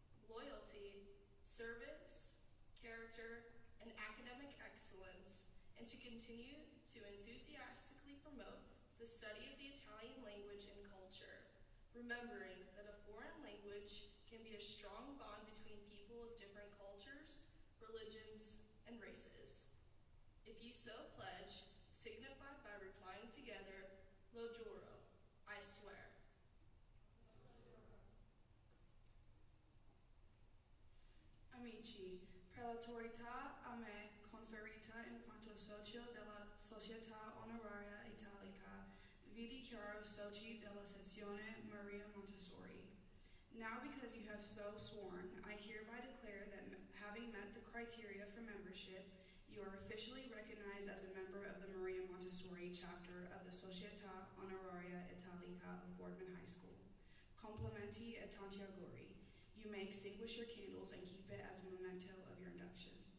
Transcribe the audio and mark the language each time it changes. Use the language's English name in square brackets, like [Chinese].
[English] loyalty, service, character, and academic excellence, and to continue to enthusiastically promote the study of the Italian language and culture, remembering that a foreign language can be a strong bond between people of different cultures, religions, and races. If you so pledge, signify by replying together, [Italian] Lo giuro, [English] I swear. [Italian] Amici, per l'autorità a me conferita in quanto socio della Società Onoraria Italica, vi dichiaro soci della sezione Maria Montessori. [English] Now, because you have so sworn, I hereby declare that having met the criteria for membership, you are officially recognized as a member of the Maria Montessori chapter of the Società Onoraria Italica of Boardman High School. [Italian] Complimenti e tanti auguri. [English] You may extinguish your candles and keep it as a memento of your induction.